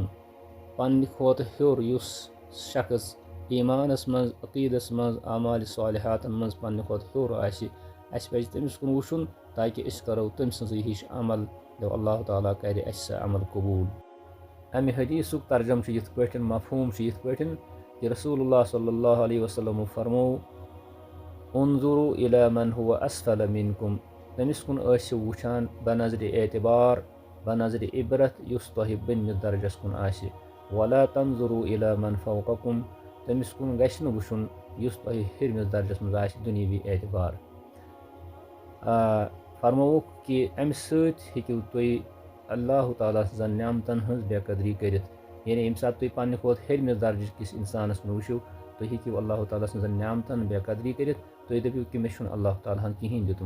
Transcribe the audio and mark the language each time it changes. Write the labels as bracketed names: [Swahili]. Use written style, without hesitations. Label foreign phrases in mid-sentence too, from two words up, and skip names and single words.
[Kashmiri] پننہِ کھۄتہٕ ہیوٚر یُس شخص ایٖمانس منٛز عقیٖدس منٛز اعمالِ صالحاتن منٛز پننہِ کھۄتہٕ ہیوٚر آسہِ اسہِ پزِ تٔمِس کُن وٕچھُن تاکہِ أسۍ کرو تٔمۍ سٕنٛزٕے ہِش عمل تہٕ اللہ تعالیٰ کرِ اسہِ سُہ عمل قبوٗل۔ امہِ حدیثُک ترجم چھُ یِتھ پٲٹھۍ، مفہوٗم چھُ یِتھ پٲٹھۍ کہ رسول اللہ صلی اللہ علیہ وسلمو فرمو [Arabic] انظروا الى من هو أسفل منكم، [Kashmiri] تٔمِس کُن ٲسِو وٕچھان بنظرِ اعتبار بنظرِ عبرت یُس تۄہہِ بٔنمِس درجس کُن آسہِ، [Arabic] ولا تنظروا الى من فوقكم، [Kashmiri] تٔمِس کُن گژھِ نہٕ وٕچھُن یُس تۄہہِ ہیٚرمِس درجس منٛز آسہِ دُنیاوی اعتبار۔ فرمووُکھ کہ امہِ سۭتۍ ہیٚکِو تُہۍ اللہ تعالیٰ سٕنٛزن نعمتن ہٕنٛز بے قدری کٔرِتھ، یعنی ییٚمہِ ساتہٕ تُہۍ پننہِ کھۄتہٕ ہیٚرمِس درجہٕ کِس اِنسانس کُن وٕچھِو تُہۍ ہیٚکِو اللہ تعالیٰ سٕنٛزن نعمتن بے قدری کٔرِتھ، تُہۍ دٔپِو کہ مےٚ چھُنہٕ اللہ تعالیٰ ہن کِہیٖنۍ دیُتمُت۔